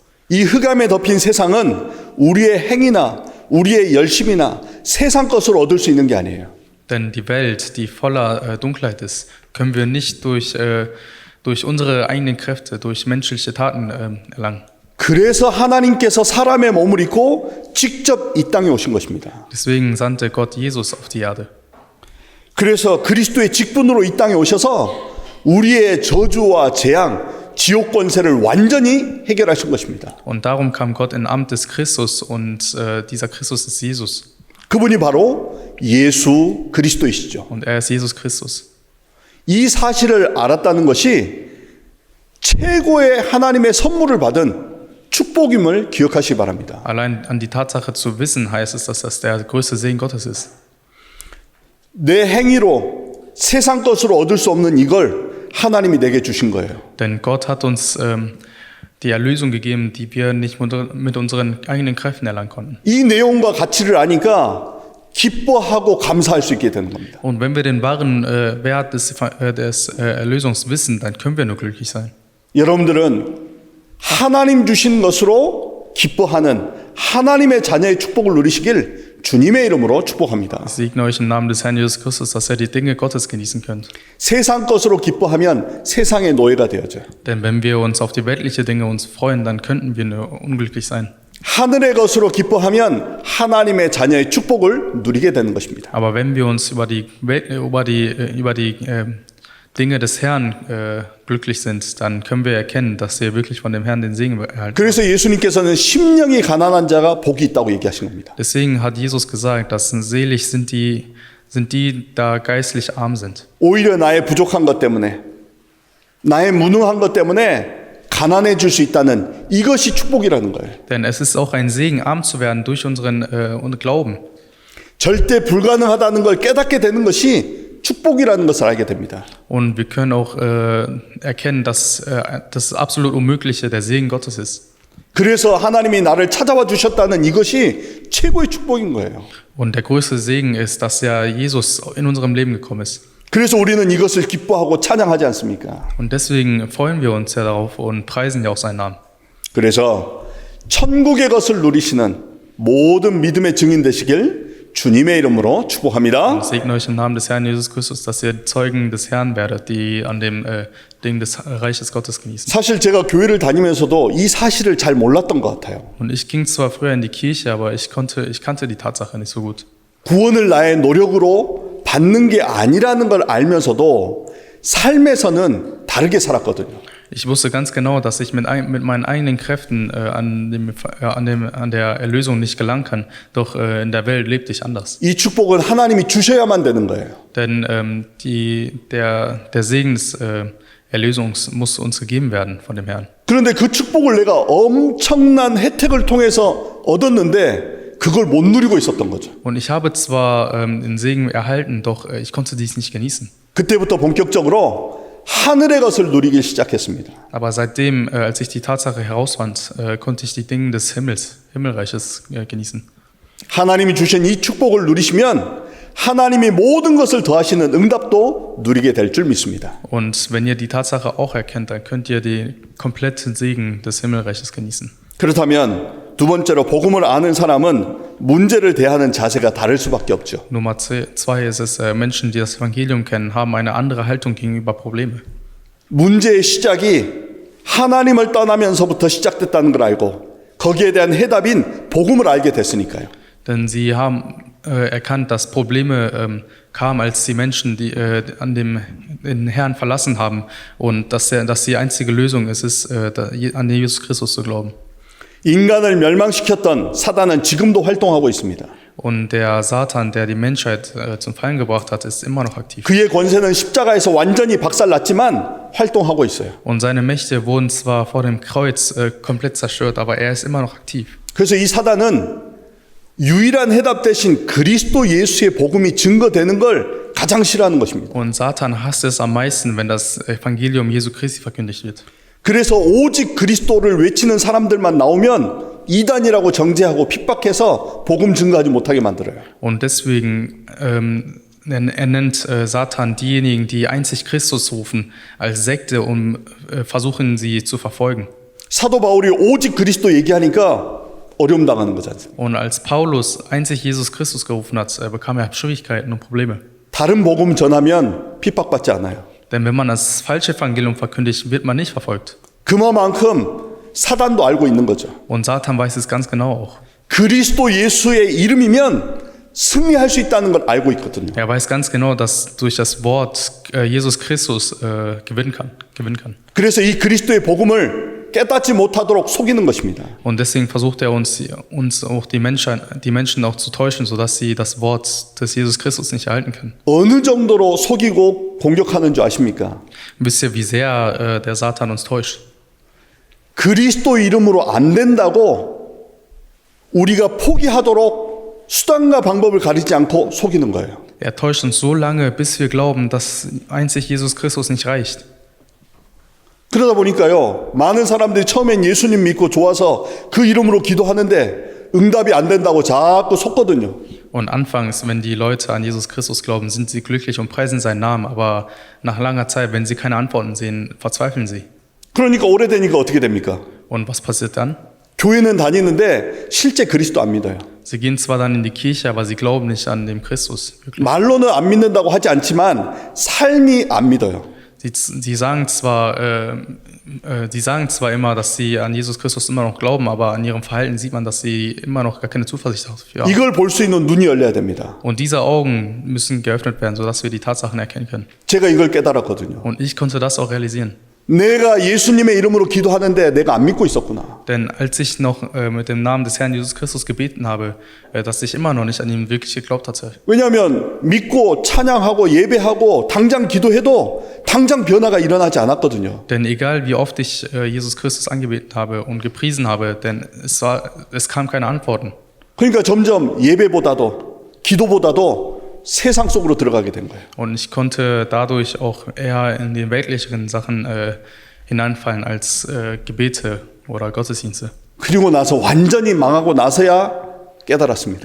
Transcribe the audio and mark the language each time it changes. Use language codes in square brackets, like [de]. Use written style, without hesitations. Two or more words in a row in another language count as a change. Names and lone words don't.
[ko] 이 흑암에 덮인 세상은 우리의 행위나 우리의 열심이나 세상 것으로 얻을 수 있는 게 아니에요. [de] Denn die Welt, die voller Dunkelheit ist, können wir nicht durch unsere eigenen Kräfte, durch menschliche Taten erlangen. [ko] 그래서 하나님께서 사람의 몸을 입고 직접 이 땅에 오신 것입니다. [de] Deswegen sandte Gott Jesus auf die Erde. [ko] 그래서 그리스도의 직분으로 이 땅에 오셔서 우리의 저주와 재앙, 지옥 권세를 완전히 해결하신 것입니다. [de] Und darum kam Gott in Amt des Christus und dieser Christus ist Jesus. [ko] 그분이 바로 예수 그리스도이시죠. [de] Und er ist Jesus Christus. [ko] 이 사실을 알았다는 것이 최고의 하나님의 선물을 받은 축복임을 기억하시기 바랍니다. [de] Allein an die Tatsache zu wissen, heißt es, dass das der größte Segen Gottes ist. [ko] 내 행위로 세상 것으로 얻을 수 없는 이걸 하나님이 내게 주신 거예요. [de] Denn Gott hat uns die Erlösung gegeben, die wir nicht mit unseren eigenen Kräften erlangen konnten. [ko] 이 내용과 가치를 아니까 기뻐하고 감사할 수 있게 되는 겁니다. [de] Und wenn wir den wahren Wert des Erlösungs wissen, dann können wir nur glücklich sein. [ko] 여러분들은 하나님 주신 것으로 기뻐하는 하나님의 자녀의 축복을 누리시길 주님의 이름으로 축복합니다. [de] Ich segne euch im Namen des Herrn Jesus Christus, dass ihr die Dinge Gottes genießen könnt. [ko] 세상 것으로 기뻐하면 세상의 노예가 되어져요. [de] Denn wenn wir uns auf die weltlichen Dinge uns freuen, dann könnten wir nur unglücklich sein. [ko] 하늘의 것으로 기뻐하면 하나님의 자녀의 축복을 누리게 되는 것입니다. [de] Aber wenn wir uns über die Dinge des Herrn glücklich sind, dann können wir erkennen, dass wir wirklich von dem Herrn den Segen erhalten. [ko] 그래서 예수님께서는 심령이 가난한 자가 복이 있다고 얘기하신 겁니다. [de] Deswegen hat Jesus gesagt, dass selig sind die, da geistlich arm sind. [ko] 오히려 나의 부족한 것 때문에 나의 무능한 것 때문에 가난해질 수 있다는 이것이 축복이라는 거예요. [de] Denn es ist auch ein Segen, arm zu werden durch unseren Glauben. [ko] 절대 불가능하다는 걸 깨닫게 되는 것이 축복이라는 것을 알게 됩니다. [de] Und wir können auch erkennen, dass das absolut Unmögliche der Segen Gottes ist. [ko] 그래서 하나님이 나를 찾아와 주셨다는 이것이 최고의 축복인 거예요. [de] Und der größte Segen ist, dass ja Jesus in unserem Leben gekommen ist. [ko] 그래서 우리는 이것을 기뻐하고 찬양하지 않습니까? [de] Und deswegen freuen wir uns ja darauf und preisen ja auch seinen Namen. [ko] 그래서 천국의 것을 누리시는 모든 믿음의 증인 되시길 주님의 이름으로 축복합니다. [de] Ich segne euch im Namen des Herrn Jesus Christus, dass ihr Zeugen des Herrn werdet, die an dem Ding des Reiches Gottes genießen. [ko] 사실 제가 교회를 다니면서도 이 사실을 잘 몰랐던 것 같아요. [de] Und ich ging zwar früher in die Kirche, aber ich kannte die Tatsache nicht so gut. [ko] 구원을 나의 노력으로 받는 게 아니라는 걸 알면서도 삶에서는 다르게 살았거든요. [de] Ich wusste ganz genau, dass ich mit meinen eigenen Kräften an der Erlösung nicht gelangen kann, doch in der Welt lebte ich anders. [ko] 이 축복은 하나님이 주셔야만 되는 거예요. [de] Denn der Segen des Erlösungs muss uns gegeben werden von dem Herrn. [ko] 그런데 그 축복을 내가 엄청난 혜택을 통해서 얻었는데 그걸 못 누리고 있었던 거죠. [de] Und ich habe zwar den Segen erhalten, doch ich konnte dies nicht genießen. [ko] 그때부터 본격적으로 하늘의 것을 누리기 시작했습니다. [de] Aber seitdem, als ich die Tatsache herausfand, konnte ich die Dinge des Himmelreiches genießen. [ko] 하나님이 주신 이 축복을 누리시면 하나님이 모든 것을 더하시는 응답도 누리게 될 줄 믿습니다. [de] Und wenn ihr die Tatsache auch erkennt, dann könnt ihr den kompletten Segen des Himmelreiches genießen. [ko] 그렇다면 두 번째로 복음을 아는 사람은 문제를 대하는 자세가 다를 수밖에 없죠. [de] Nummer zwei ist es, Menschen, die das Evangelium kennen, haben eine andere Haltung gegenüber Probleme. [ko] 문제의 시작이 하나님을 떠나면서부터 시작됐다는 걸 알고 거기에 대한 해답인 복음을 알게 됐으니까요. [de] Denn sie haben erkannt, dass Probleme kamen, als die Menschen, die den Herrn verlassen haben und dass die einzige Lösung ist, an Jesus Christus zu glauben. [ko] 인간을 멸망시켰던 사단은 지금도 활동하고 있습니다. [de] Und der Satan, der die Menschheit zum Fallen gebracht hat, ist immer noch aktiv. [ko] 그의 권세는 십자가에서 완전히 박살났지만 활동하고 있어요. [de] Und seine Mächte wurden zwar vor dem Kreuz komplett zerstört, aber er ist immer noch aktiv. [ko] 그래서 이 사단은 유일한 해답 대신 그리스도 예수의 복음이 증거되는 걸 가장 싫어하는 것입니다. [de] Und Satan hasst es am meisten, wenn das Evangelium Jesu Christi verkündigt wird. [ko] 그래서 오직 그리스도를 외치는 사람들만 나오면 이단이라고 정죄하고 핍박해서 복음 증거하지 못하게 만들어요. [de] Und deswegen nennt Satan diejenigen, die einzig Christus rufen, als Sekte, um versuchen, sie zu verfolgen. [ko] 사도 바울이 오직 그리스도 얘기하니까 어려움 당하는 거지 않습니까? [de] Und als Paulus einzig Jesus Christus gerufen hat, bekam er Schwierigkeiten und Probleme. [ko] 다른 복음 전하면 핍박받지 않아요. [de] Denn wenn man das falsche Evangelium verkündigt, wird man nicht verfolgt. [ko] 그만큼 사단도 알고 있는 거죠. [de] Und Satan weiß es ganz genau auch. [ko] 그리스도 예수의 이름이면 승리할 수 있다는 걸 알고 있거든요. [de] Er weiß ganz genau, dass durch das Wort Jesus Christus gewinnen kann. [ko] 그래서 이 그리스도의 복음을 깨닫지 못하도록 속이는 것입니다. [de] Und deswegen versucht er uns auch die Menschen auch zu täuschen, sodass sie das Wort des Jesus Christus nicht erhalten können. [ko] 어느 정도로 속이고 공격하는 줄 아십니까? [de] Wisst ihr, wie sehr der Satan uns täuscht? [ko] 그리스도 이름으로 안 된다고 우리가 포기하도록 수단과 방법을 가리지 않고 속이는 거예요. [de] Er täuscht uns so lange, bis wir glauben, dass einzig Jesus Christus nicht reicht. [ko] 그러다 보니까요, 많은 사람들이 처음엔 예수님 믿고 좋아서 그 이름으로 기도하는데 응답이 안 된다고 자꾸 속거든요. [de] Und anfangs, wenn die Leute an Jesus Christus glauben, sind sie glücklich und preisen seinen Namen, aber nach langer Zeit, wenn sie keine Antworten sehen, verzweifeln sie. [ko] 그러니까 오래되니까 어떻게 됩니까? [de] Und was passiert dann? [ko] 교회는 다니는데 실제 그리스도 안 믿어요. [de] Sie gehen zwar dann in die Kirche, aber sie glauben nicht an den Christus. Wirklich. [ko] 말로는 안 믿는다고 하지 않지만 삶이 안 믿어요. [de] Sie sagen zwar immer, dass sie an Jesus Christus immer noch glauben, aber an ihrem Verhalten sieht man, dass sie immer noch gar keine Zuversicht dafür haben. [ko] 이걸 볼 수 있는 눈이 열려야 됩니다. [de] Und diese Augen müssen geöffnet werden, sodass wir die Tatsachen erkennen können. [ko] 제가 이걸 깨달았거든요. [de] Und ich konnte das auch realisieren. [ko] 내가 예수님의 이름으로 기도하는데 내가 안 믿고 있었구나. [de] Denn als ich noch mit dem Namen des Herrn Jesus Christus gebeten habe, dass ich immer noch nicht an ihn wirklich geglaubt hatte. [ko] 왜냐하면 믿고 찬양하고 예배하고 당장 기도해도 당장 변화가 일어나지 않았거든요. [de] Denn egal wie oft ich Jesus Christus angebeten habe und gepriesen habe, denn es kam keine Antworten. [ko] 그러니까 점점 예배보다도 기도보다도 세상 속으로 들어가게 된 거예요. [de] Und ich konnte dadurch auch eher in die weltlicheren Sachen hineinfallen als Gebete oder Gottesdienste. [ko] 그리고 나서 완전히 망하고 나서야 깨달았습니다.